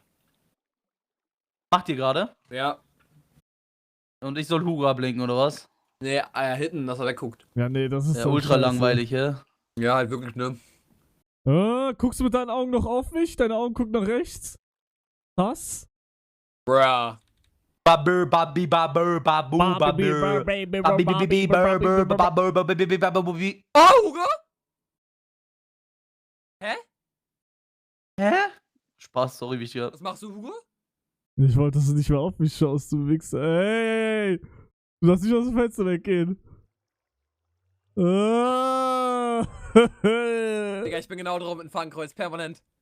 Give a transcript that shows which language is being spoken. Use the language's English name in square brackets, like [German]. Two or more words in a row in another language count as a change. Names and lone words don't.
[German] Macht ihr gerade? Ja. Und ich soll Hugo ablenken, oder was? Nee, Hitten, dass er wegguckt. Ja, nee, das ist Ja, doch ultra scheiße. langweilig, hä? Ja, halt wirklich, ne? Guckst du mit deinen Augen noch auf mich? Deine Augen gucken nach rechts? Was? Bruh. Babur, babi, babur, babu, babur. Babi, babur, babur, babi, babi. Oh, Hugo? Hä? Hä? Spaß, sorry, wichtiger. Was machst du, Hugo? Ich wollte, dass du nicht mehr auf mich schaust, du Wichser. Ey! Du darfst nicht aus dem Fenster weggehen. Digga, ich bin genau drauf mit dem Fahnenkreuz, permanent.